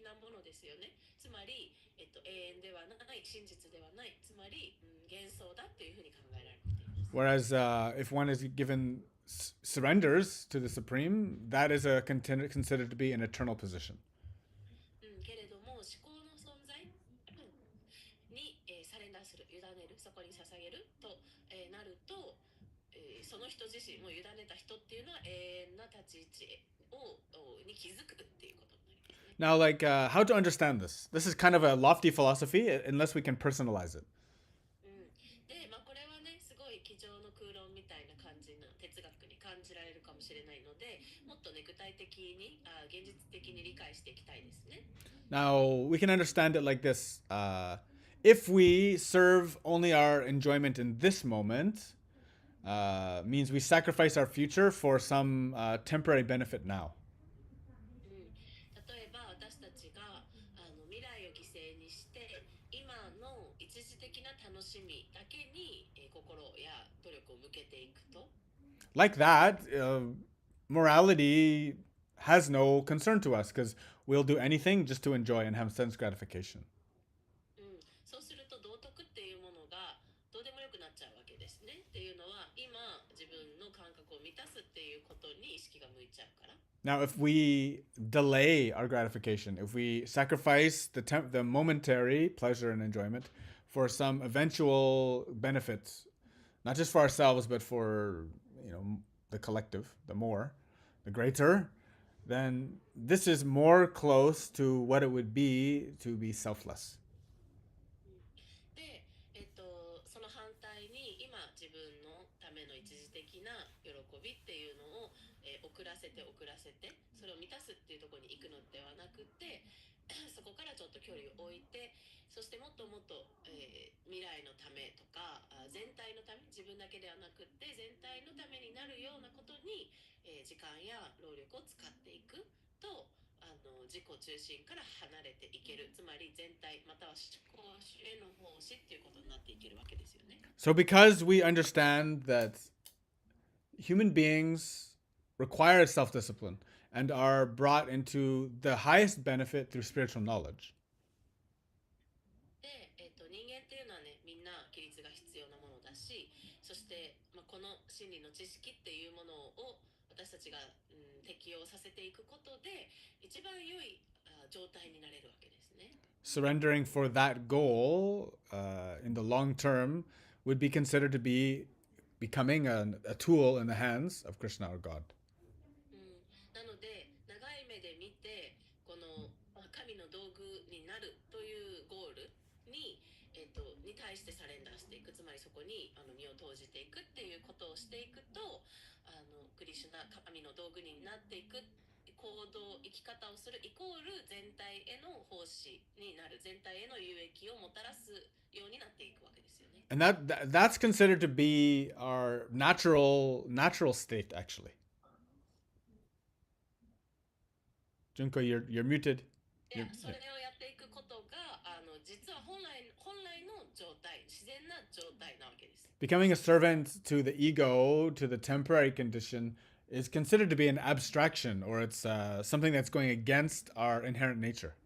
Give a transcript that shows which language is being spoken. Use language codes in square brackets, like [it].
[ja] 永遠ではない真実ではないつまり、幻想だというふうに考えられています。 [en] Whereas if one is given surrenders to the Supreme, that is considered to be an eternal position. [ja] けれども思考の存在に、サレンダーする、委ねる、そこに捧げると、なると、その人自身も委ねた人っていうのは永遠な立ち位置に気づくっていうことになりますね。 [en] Now, like, how to understand this? This is kind of a lofty philosophy, unless we can personalize it. [ja] で、これはね、すごい机上の空論みたいな感じの哲学に感じられるかもしれないので、もっとね、具体的に、現実的に理解していきたいですね。 [en] Now, we can understand it like this. If we serve only our enjoyment in this moment, means we sacrifice our future for some temporary benefit now. [ja] 例えば私たちが未来を犠牲にして今の一時的な楽しみだけに、心や努力を向けていくと [en] Like that, morality has no concern to us because we'll do anything just to enjoy and have sense gratification. [ja] そうすると道徳っていうものがどうでもよくなっちゃうわけですね。っていうのは今自分の感覚を満たすっていうことに意識が向いちゃうから。 [en] Now, if we delay our gratification, if we sacrifice the momentary pleasure and enjoyment for some eventual benefit, not just for ourselves but for the collective, the greater, then this is more close to what it would be to be selfless. [ja] で、その反対に今自分のための一時的な喜びっていうのを、遅らせてそれを満たすっていうところに行くのではなくてそこからちょっと距離を置いてそしてもっともっと、未来のためとか全体のため自分だけではなくて全体のためになるようなことに、時間や労力を使っていくと自己中心から離れていけるつまり全体または思考主への奉仕っていうことになっていけるわけですよね。 [en] So because we understand that human beings require self-discipline and are brought into the highest benefit through spiritual knowledge. [ja] で、人間っていうのはねみんな規律が必要なものだしそして、この真理の知識っていうものを私たちが、適用させていくことで一番良い状態になれるわけですね。 [en] Surrendering for that goal in the long term would be considered to be becoming a tool in the hands of Krishna or God. [ja] なので長い目で見てこの神の道具になるというゴールに、に対してサレンダーしていくつまりそこに身を投じていくっていうことをしていくとクリシュナ神の道具になっていく行動生き方をするイコール全体への奉仕になる全体への有益をもたらすようになっていくわけですよね。 [en] And that's considered to be our natural state, actually. Junko, you're muted. [ja] でそれをやっていくことが実は本来の状態自然な状態なわけです。 [en] Becoming a servant to the ego, to the temporary condition, is considered to be an abstraction, or it's something that's going against our inherent nature.